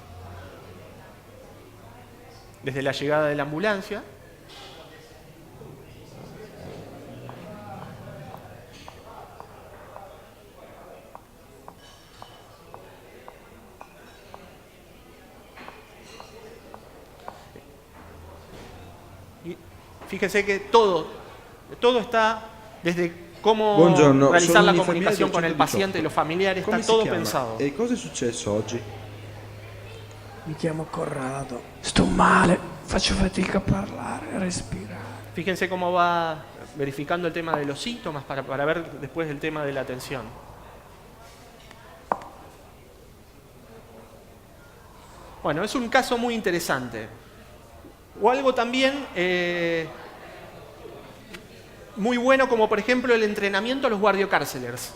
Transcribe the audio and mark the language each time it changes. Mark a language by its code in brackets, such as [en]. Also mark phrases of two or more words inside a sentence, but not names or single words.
[es] Desde la llegada de la ambulancia, y fíjense que todo está desde cómo [it] Buongiorno, [es] realizar [it] sono [es] la [it] un'infermiera [es] comunicación [it] del [es] con el [it] 118. [es] paciente y los familiares, [it] Come [es] está [it] si [es] todo [it] chiama? [es] pensado. [it] E cosa è successo oggi? Mi chiamo Corrado. Sto male, faccio fatica a parlare, a respirare. [es] Fíjense cómo va verificando el tema de los síntomas para ver después el tema de la atención. Bueno, es un caso muy interesante. O algo también muy bueno como por ejemplo el entrenamiento a los guardiacárcelers.